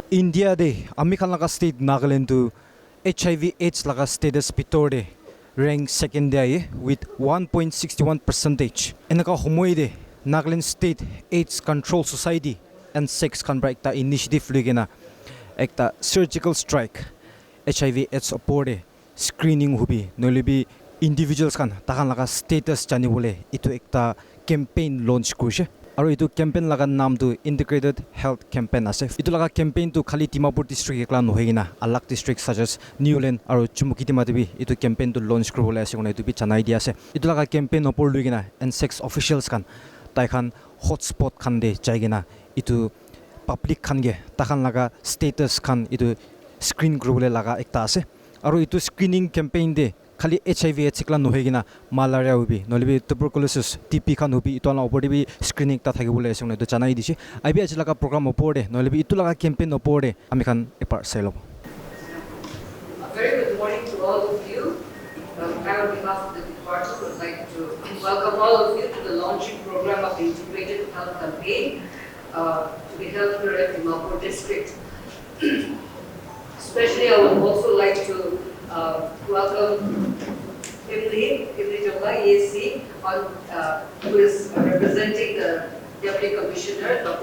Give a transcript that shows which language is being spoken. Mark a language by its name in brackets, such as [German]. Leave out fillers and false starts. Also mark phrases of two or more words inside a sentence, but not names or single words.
[Naga Pidgin] India de amikhan laga state Nagaland to HIV/AIDS laga status pitor de [English] rank second day with [Naga Pidgin] 1.61%. Enaka humoi de Nagaland State AIDS Control Society and Sex Contra ekta initiative ligena ekta [English] surgical strike [Naga Pidgin] HIV/AIDS opor de screening hubi nolibi individuals kan takan laga status janibole itu ekta [English] campaign launch [Naga Pidgin] kurise. Aru itu campaign laga naam tu [English] integrated health campaign [Naga Pidgin] ase. Itu laga campaign tu khali Dimapur district ekla nohegina alak district [English] such as [Naga Pidgin] Newland aru Chumukitima debi itu campaign tu launch kuribole ase kona itu bi janai dia ase. Itu laga campaign opor luigina [English] and sex officials [Naga Pidgin] kan tai khan hotspot khan de jaigina itu public khan ge takan laga status khan itu screen kuribole laga ekta ase. Aru itu [English] screening campaign [Naga Pidgin] de khali HIV/AIDS ekla nohegina malaria hubi nolibi tuberculosis TB khan hubi itu ala opor de screening ta thakibole ase kona itu janai dishi. Aibi aji laga program opor de nolibi itu laga campaign opor de ami khan epar sailo. [English] Very good morning to all of you. I on behalf of the department would like to welcome all of you to the launching program of the integrated health campaign to be held here at Dimapur district. Especially I would also like to welcome Imli Jabba EAC, who is representing the Deputy Commissioner, Dr.